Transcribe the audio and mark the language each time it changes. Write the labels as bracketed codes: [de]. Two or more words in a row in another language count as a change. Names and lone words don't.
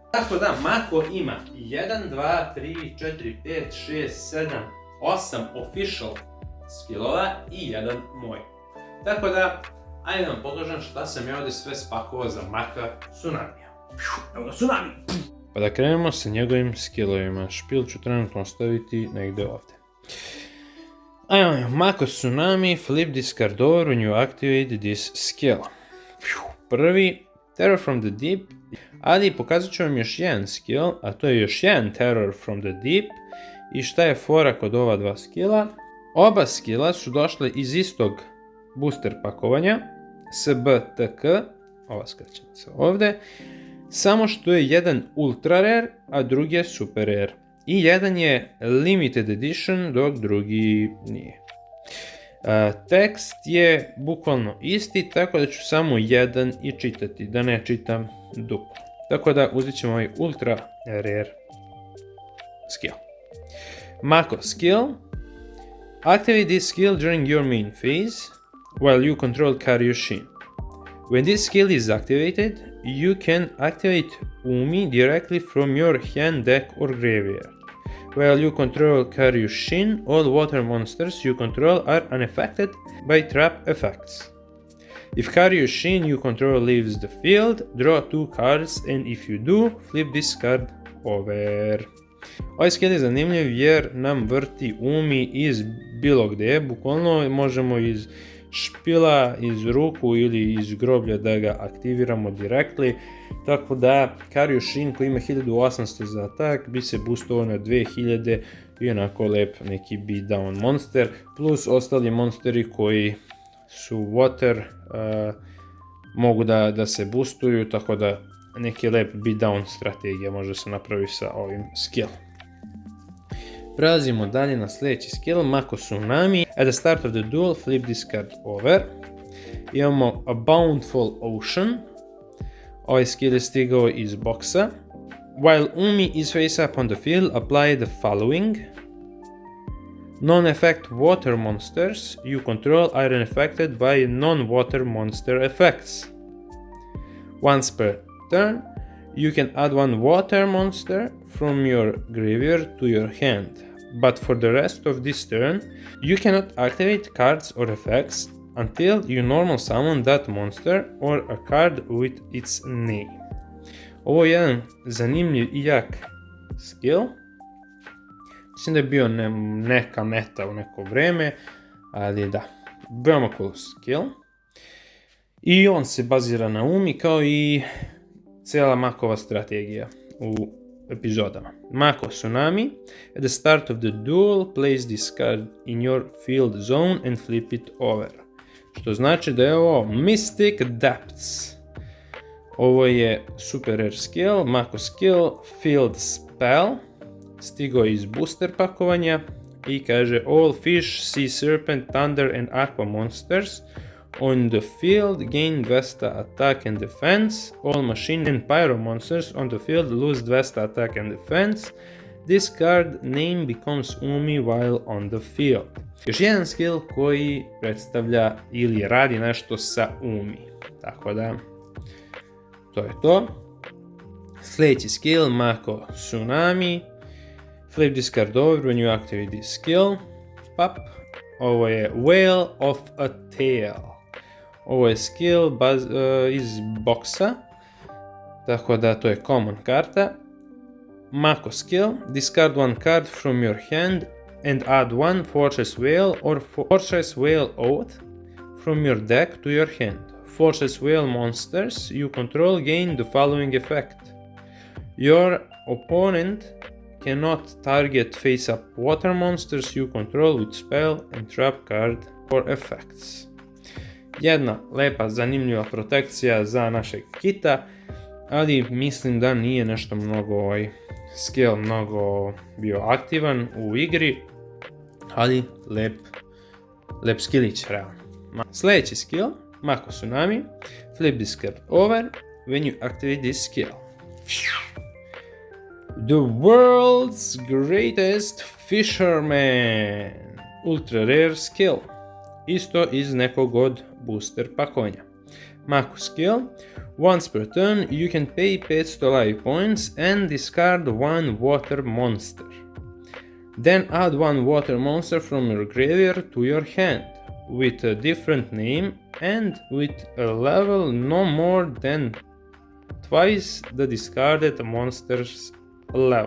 [bs] Tako da Mako ima 1, 2, 3, 4, 5, 6, 7, 8 official skillova i jedan moj. Tako da, ajde da vam pokažem šta sam ja ovdje sve spakovao za Maka Tsunamija. Evo ga Tsunami! Pa da krenemo sa njegovim skillovima. Špil ću trenutno ostaviti negdje ovdje. Ajmo, [en] Mako Tsunami, flip this card over when you activate this skill. [bs] Prvi, Terror from the Deep, ali pokazat ću vam još jedan skill, a to je još jedan Terror from the Deep. I šta je fora kod ova dva skilla? Oba skilla su došle iz istog booster pakovanja, SBTK, ova skraćenica ovdje, samo što je jedan [en] ultra rare, [bs] a drugi je [en] super rare. [bs] I jedan je [en] limited edition, [bs] dok drugi nije. Tekst je bukvalno isti, tako da ću samo jedan i čitati, da ne čitam duplo. Tako da uzet ćemo ovaj [en] ultra rare [bs] skill. Mako skill. [en] Activate this skill during your main phase, while you control Karyushin. When this skill is activated, you can activate Umi directly from your hand, deck or graveyard. While you control Karyushin, all water monsters you control are unaffected by trap effects. If Karyushin you control leaves the field, draw 2 cards, and if you do, flip this card over. [bs] Ovaj skill je zanimljiv jer nam vrti Umi iz bilo gdje, bukvalno možemo iz špila, iz ruku ili iz groblja da ga aktiviramo direktli, tako da Karyushin koji ima 1800 za atak bi se boostovao na 2000 i onako lep neki [en] beatdown monster, [bs] plus ostali monsteri koji su water mogu da se boostuju, tako da neki lep beatdown strategija može se napraviti sa ovim skillom. Prelazimo dalje na sljedeći skill, Mako Tsunami. [en] At the start of the duel, flip this card over. [bs] Imamo A Bountiful Ocean. Ovaj skill je stigao iz boksa. [en] While Umi is face up on the field, apply the following. Non-effect water monsters you control are unaffected by non-water monster effects. Once per turn, you can add one water monster from your graveyard to your hand, but for the rest of this turn, you cannot activate cards or effects until you normal summon that monster or a card with its name. [bs] Ovo je jedan zanimljiv i jak skill. Mislim da je bio neka meta u neko vreme, ali da, veoma cool skill. I on se bazira na Umi kao i cijela Makova strategija u epizodama. [en] Mako Tsunami, at the start of the duel, place this card in your field zone and flip it over. [bs] Što znači da je ovo Mystic Depths. Ovo je [en] super rare [bs] skill, Mako skill, [en] field spell, [bs] stigao iz booster pakovanja i kaže [en] all fish, sea serpent, thunder and aqua monsters on the field gain 200 attack and defense. All machine and pyro monsters on the field lose 200 attack and defense. This card name becomes Umi while on the field. [bs] Još jedan skill koji predstavlja ili radi nešto sa Umi. Tako da, to je to. Sljedeći skill, Mako Tsunami. [en] Flip this card over when you activate this skill. Pap. [bs] Ovo je Whale of a Tail. Ovo je skill iz boksa. Tako da to je common karta. Mako skill. [en] Discard one card from your hand and add one Fortress Whale or Fortress Whale Oath from your deck to your hand. Fortress Whale monsters you control gain the following effect. Your opponent cannot target face-up water monsters you control with spell and trap card or effects. [bs] Jedna lepa, zanimljiva protekcija za našeg kita, ali mislim da nije nešto mnogo skill mnogo bio aktivan u igri, ali lep skillić realno. Sljedeći skill, [en] Mako Tsunami, flip this card over when you activate this skill. The world's greatest fisherman, ultra rare skill, [bs] isto iz nekog od booster pakovanja. [en] Mako skill, once per turn you can pay 500 life points and discard one water monster. Then add one water monster from your graveyard to your hand, with a different name and with a level no more than twice the discarded monster's level.